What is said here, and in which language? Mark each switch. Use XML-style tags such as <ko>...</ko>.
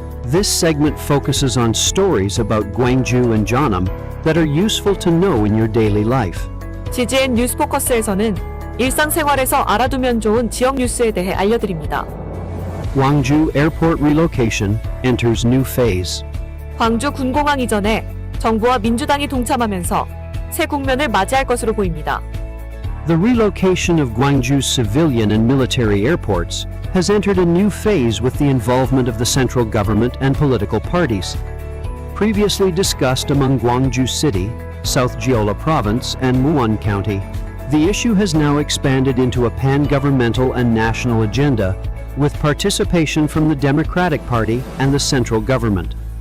<en>This segment focuses on stories about Gwangju and Jeonnam that are useful to know in your daily life.</en> <ko>Ggn 뉴스 포커스에서는 일상생활에서 알아두면 좋은 지역 뉴스에 대해 알려드립니다.</ko> <en>Gwangju Airport relocation enters new phase.</en> <ko>광주 군공항 이전에 정부와 민주당이 동참하면서 새 국면을 맞이할 것으로 보입니다.</ko> <en>The relocation of Gwangju's civilian and military airports has entered a new phase with the involvement of the central government and political parties. Previously discussed among Gwangju City, South Jeolla Province, and Muon County, the issue has now expanded into a pan-governmental and national agenda with participation from the Democratic Party and the central government.</en>